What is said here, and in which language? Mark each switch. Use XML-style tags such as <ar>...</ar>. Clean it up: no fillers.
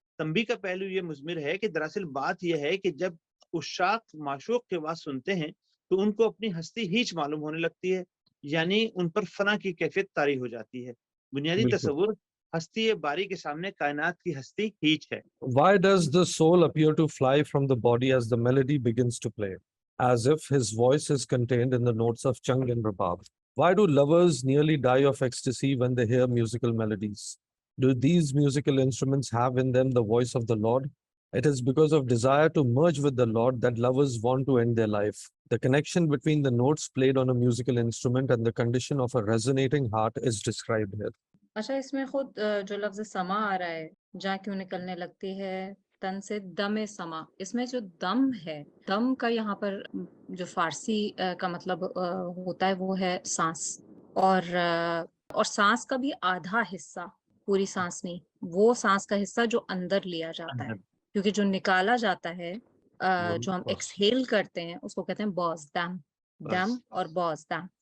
<ur>تنبیہ کا پہلو یہ مضمر ہے کہ دراصل بات یہ ہے کہ جب عشاق معشوق کی آواز سنتے ہیں تو ان کو اپنی ہستی ہیچ معلوم ہونے لگتی ہے، یعنی ان پر فنا کی کیفیت طاری ہو جاتی ہے. بنیادی تصور ہستی باری کے سامنے کائنات کی ہستی ہیچ ہے.</ur> <en>Why does the soul appear to fly from the body as the melody begins to play, as if his voice is contained in the notes of chung and rabab? Why do lovers nearly die of ecstasy when they hear musical melodies? Do these musical instruments have in them the voice of the Lord? It is because of desire to merge with the Lord that lovers want to end their life. The connection between the notes played on a musical instrument and the condition of a resonating heart is described here.</en> <ur>اچھا، اس میں خود جو لفظ سما آ رہا ہے، جہاں کیوں نکلنے لگتی ہے تن سے دم سما، اس میں جو دم ہے، دم کا یہاں پر جو فارسی کا مطلب ہوتا ہے وہ ہے سانس، اور سانس کا بھی آدھا حصہ، پوری سانس نہیں، وہ سانس کا حصہ جو اندر لیا جاتا ہے، کیونکہ جو نکالا جاتا ہے جو ہم ایکسہیل کرتے ہیں اس کو کہتے ہیں باز، دم اور باز دم.</ur>